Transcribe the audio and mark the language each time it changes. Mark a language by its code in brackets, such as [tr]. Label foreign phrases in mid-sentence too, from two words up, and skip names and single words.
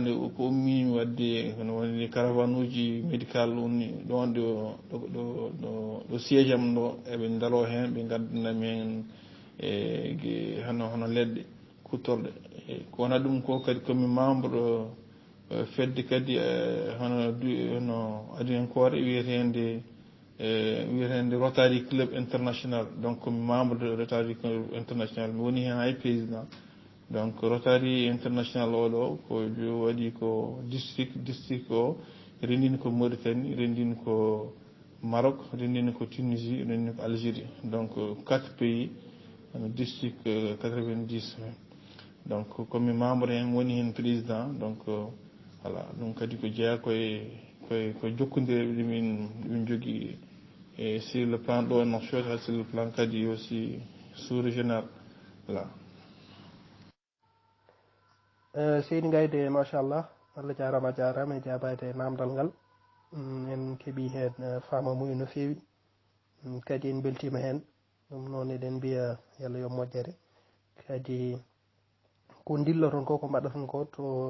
[ff] nde ko ummimi wadde hono woni caravane uji médical woni ɗon ɗo siége am ɗo eɓe daaro hen ɓe gaddana men hono leɗɗe kuttorɗe ko wona ɗum ko kadi komi membre fedde kadi hono adiyankore wiyetede Rotary Club International donc komi [fr] membre de [ff] Rotary Club International mi woni hen hay président donc Rotary International oɗo ko waɗi ko district o rendini ko Mauritanie rendini ko Maroc rendini ko Tunisie rendini ko Algérie donc 4 pays district 90 donc komi membre hen woni hen président donc voilà ɗum kadi ko jeeya koye jokkodireɓe min jogui [fr] et sur le plan [ff] ɗo Nouakchott [fr] sur le plan [ff] kadi [fr] aussi sous régional voilà. [ff] Seydi Gaydé machallah Allah jarama e jabade namdal ngal en keeɓi hen famamuya no fewi kadi en beltima hen ɗum noon eɗen mbiya yallah yo moƴƴere kadi ko dilloton ko mbaɗaton ko to